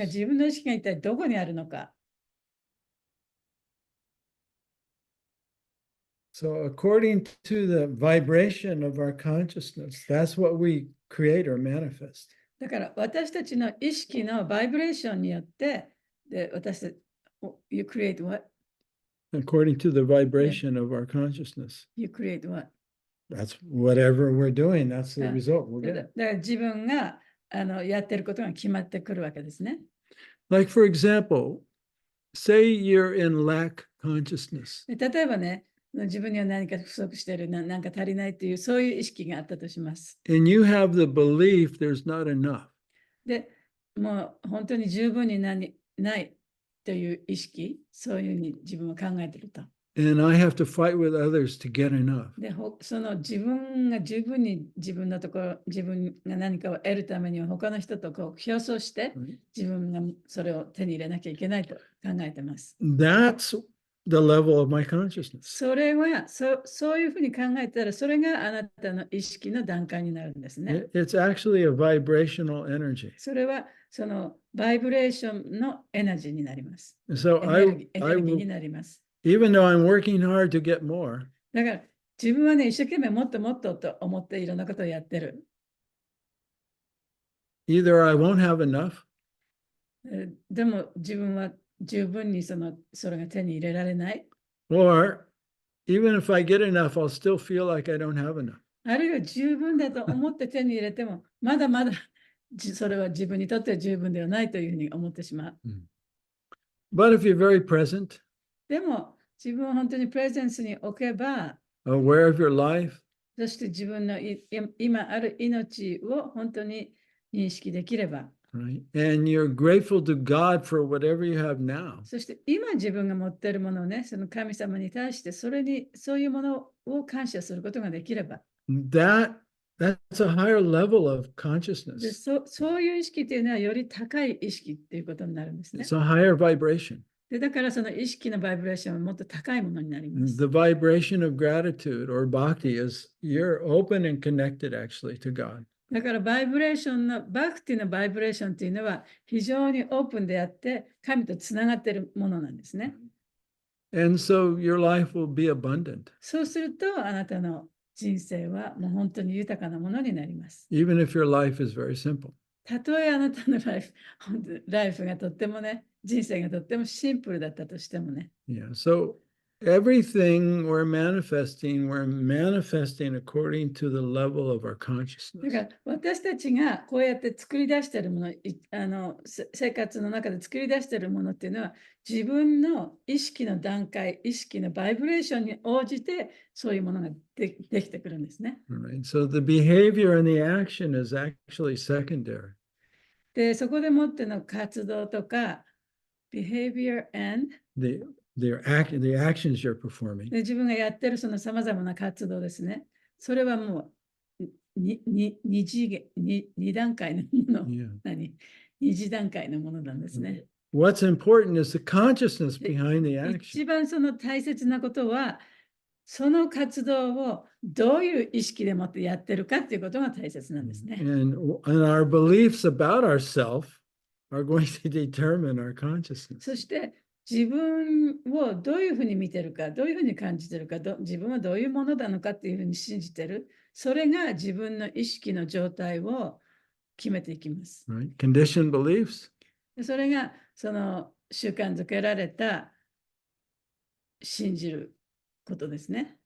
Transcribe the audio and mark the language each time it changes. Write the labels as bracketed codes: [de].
[ja] 自分の意識が一体どこにあるのか。 [en] So according to the vibration of our consciousness, that's what we create or manifest. [ja] だから私たちの意識のバイブレーションによって、で私たち、 [en] You create what? According to the vibration of our consciousness. You create what? That's whatever we're doing, that's the Yeah. result we'll [ja] だ [en] get. [ja] から自分がやってることが決まってくるわけですね。 [en] Like, for example, say you're in lack consciousness. [ja] で例えばね、自分には何か不足してる、なんか足りないという、そういう意識があったとします。 [en] And you have the belief there's not enough. [ja] で、もう本当に十分にないという意識、そういうふうに自分は考えてると。 [en] And I have to fight with others to get enough. [ja] で、その自分が十分に自分のところ、自分が何かを得るためには他の人とこう競争して、 [en] Right? [ja] 自分がそれを手に入れなきゃいけないと考えてます。 [en] That's the level of my consciousness. [ja] それはそういうふうに考えたら、それがあなたの意識の段階になるんですね。 [en] It's actually a vibrational energy. [ja] それはそのバイブレーションのエナジーになります。 [en] So [ja] エネルギーになります。 [en] even though I'm working hard to get more, [ja] だから自分はね、一生懸命もっともっとと思っていろんなことをやってる。 [en] either I won't have enough [ja] でも自分は十分にそれが手に入れられない。 [en] or even if I get enough, I'll still feel like I don't have enough. [ja] あるいは十分だと思って手に入れても、まだまだそれは自分にとっては十分ではないというふうに思ってしまう。 [en] But if you're very present, [ja] でも自分を本当にプレゼンスに置けば、 [en] aware of your life, [ja] そして自分の今ある命を本当に認識できれば、 [en] right? And you're grateful to God for whatever you have now. [ja] そして今自分が持っているものをね、その神様に対してそういうものを感謝することができれば、 [en] That's a higher level of [ja] で [en] consciousness. [ja] そういう意識というのはより高い意識っていうことになるんですね。 [en] It's a higher vibration. [ja] でだからその意識のバイブレーションはもっと高いものになります。 [en] The vibration of gratitude or bhakti is you're open and connected actually to God. [ja] だからバクティのバイブレーションというのは非常にオープンであって神とつながっているものなんですね。 [en] And so your life will be abundant, [ja] そうするとあなたの人生はもう本当に豊かなものになります。 [en] even if your life is very simple. [ja] たとえあなたのライフがとってもね、人生がとってもシンプルだったとしてもね。 [en] Yeah. So everything we're manifesting according to the level of our [ja] だ [en] consciousness. [ja] から私たちがこうやって作り出しているもの、生活の中で作り出しているものっていうのは自分の意識の段階、意識のバイブレーションに応じてそういうものができてくるんですね。 [en] Right. So the behavior and the action is actually secondary. [ja] で、そこでもっての活動とか、 [en] behavior and The actions you're performing. [ja] で自分がやってるそのさまざまな活動ですね。それはもう二段階のもの、 [en] Yeah. [ja] 二次段階のものなんですね。 [en] What's important is the consciousness behind the action. [ja] 一番その大切なことは、その活動をどういう意識でもってやってるかっていうことが大切なんですね。 [en] And our beliefs about ourselves are going to determine our consciousness. [ja] そして自分をどういうふうに見てるか、どういうふうに感じてるか、自分はどういうものなのかっていうふうに信じてる。それが自分の意識の状態を決めていきます。 [en] Right? Conditioned beliefs. [ja] それがその習慣づけられた信じることですね。